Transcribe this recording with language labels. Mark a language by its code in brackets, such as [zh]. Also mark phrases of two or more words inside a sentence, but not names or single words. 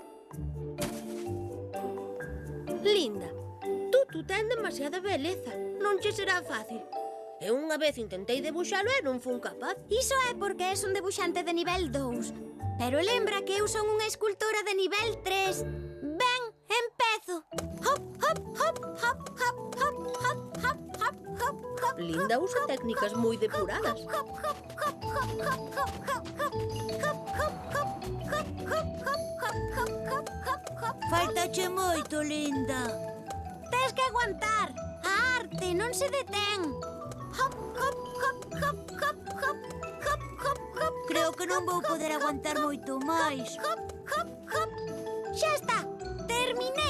[gl] Linda, tú ten demasiada beleza. Non che será fácil. Eu unha vez intentei debuxalo e non fun capaz. Iso é porque és un debuxante de nivel 2. Pero lembra que eu son unha escultora de nivel 3. Ben, empezo. Hop, hop, hop, hop, hop, hop, hop, hop, hop, hop, hop. Linda usa técnicas moi depuradas. Hop, hop, hop, hop, hop, hop, hop, hop, hop, hop, hop, hop, hop, hop, hop, hop, hop, hop. Faltache moito, Linda. Tes que aguantar. A arte non se detén. Hop, hop, hop, hop, hop, hop, hop, hop, hop. Creo que non vou poder aguantar moito máis. Hop, hop, hop. Xa está. Terminei.